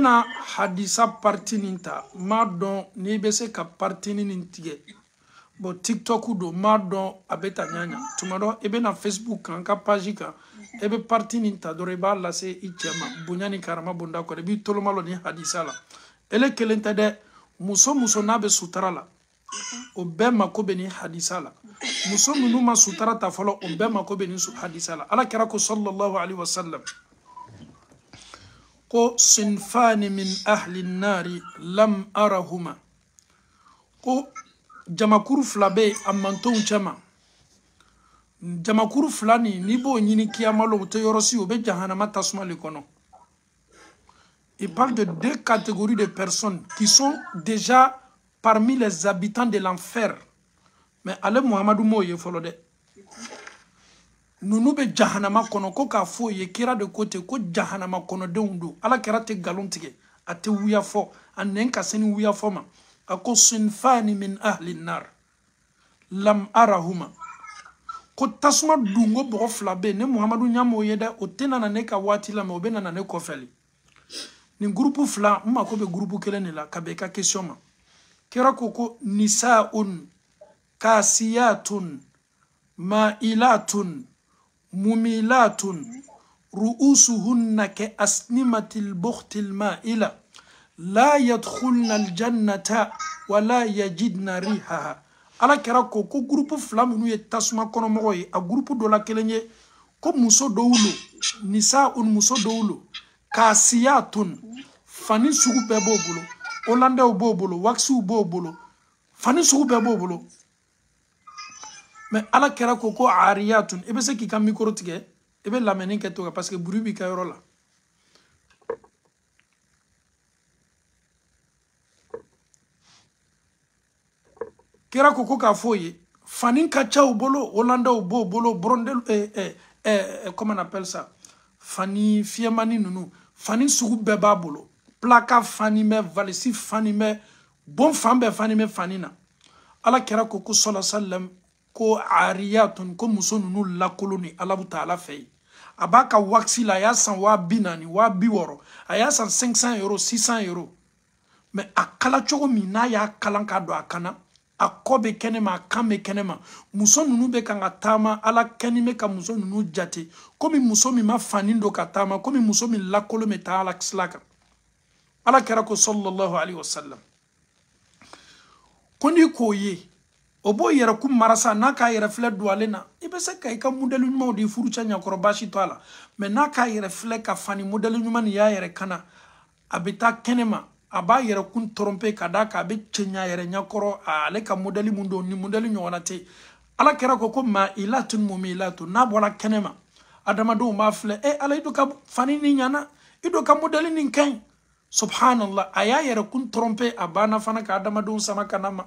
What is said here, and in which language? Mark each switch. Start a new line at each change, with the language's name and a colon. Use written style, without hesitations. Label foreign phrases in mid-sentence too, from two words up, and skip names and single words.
Bambara: na hadisa parti nin ta m'a dɔn n'i bɛ se ka parti nin tigɛ bon TikTok don m'a dɔn a bɛ ta ɲaɲa tuma dɔ e bɛ na Facebook kan ka page kan e bɛ parti nin ta dɔrɔn i b'a lase i cɛ ma bonya ni karama bonda kɔrɔ i b'i tolomalɔ ni hadisa la ele kelen tɛ dɛ muso n'a bɛ sutara la o bɛɛ mako bɛ ni hadisa la muso minnu ma sutara ta fɔlɔ o bɛɛ mako bɛ ni hadisa la ala kɛra ko
Arabic: صلى الله عليه وسلم
Bambara: ko
Arabic: صنفان من أهل النار لم أرهما
Bambara: ko jamakuru fila bɛ a mantonw cɛ ma jamakuru fila nin n'i b'o ɲini kiyama la o tɛ yɔrɔ si o bɛ jahanama tasuma le kɔnɔ
French: il parle de deux catégories de personnes qui sont déjà parmi les habitants de l'enfer mais
Bambara: ale muhamadu m'o ye fɔlɔ dɛ ninnu bɛ jahanama kɔnɔ ko k'a fɔ o ye kira de ko ten ko jahanama kɔnɔdenw don ala kɛra tɛ nkalon tigɛ a tɛ wuya fɔ a nɛn ka se ni wuya fɔ ma a ko
Arabic: صنفان من أهل النار لم أرهما
Bambara: ko tasuma dungo bɔgɔ fila bɛ yen ne muhamadu ɲam'o ye dɛ o tɛ na ne ka waati la mais o bɛ na ne kɔfɛli nin groupe fila n mako bɛ groupe kelen de la ka bɛn i ka question ma kira ko
Arabic: نساء كاسيات مائلات مميلات رؤوسهن كأسنمة البخت المائلة لا يدخلن الجنة ولا يجدن ريحها.
Bambara: Ala kera ko groupe fila minnu ye tasuma kɔnɔmɔgɔ ye a groupe dɔ la kelen ye ko muso dɔw lo nisaun muso dɔw lo kasiyatun fani sugu bɛɛ b'o bolo hollandais b'o bolo waxiw b'o bolo fani sugu bɛɛ b'o bolo mais ala kera ko ariyatun i bɛ se k'i ka micro tigɛ i bɛ lamɛnni kɛ to parce que bruit b'i ka yɔrɔ la. Kera ko k'a fɔ ye fani ka ca u bolo hollandais b'o bolo brondel
French: comment on appelle ça
Bambara: fani fiemani nunu fani sugu bɛɛ b'a bolo plaka fani mɛ valisi fani mɛ bon fan bɛɛ fani mɛ fani na. Ala kera ko
Arabic: صلى الله عليه وسلم
Bambara: ko ariyatun ko muso nunu lakolo ni Allahu Taala fɛ a b'a ka waxi la a y'a san 40,000 60,000 a y'a san 500 euros 600 euros mais a kala cogo min n'a y'a kalan k'a don a kana a kɔ bɛ kɛnɛma a kan bɛ kɛnɛma muso nunu bɛ kan ka taama ala kɛni bɛ ka muso nunu jate komi muso min ma fani don ka taama komi muso min lakolo bɛ taa ala sila kan. Ala kɛra ko
Arabic: صلى الله عليه وسلم
Bambara: ko ni k'o ye o b'o yɛrɛ kun marasa n'a k'a yɛrɛ filɛ don ale na i bɛ se ka i ka modèle ɲumanw di furucɛ ɲɛkɔrɔ baasi to a la mais n'a k'a yɛrɛ filɛ ka fani modèle ɲuman nin y'a yɛrɛ kana a bɛ taa kɛnɛma a b'a yɛrɛ kun tromper ka d'a kan a bɛ cɛ ɲa yɛrɛ ɲɛkɔrɔ ale ka modèle mun don ni modèle ɲɔgɔnna tɛ ala kɛra ko
Arabic: مائلات مميلات
Bambara: n'a bɔra kɛnɛma adamadenw b'a filɛ ala i do ka fani ni ɲana i do ka modèle nin ka ɲi subhanallah a y'a yɛrɛ kun tromper a banna fana ka adamadenw sama kana ma.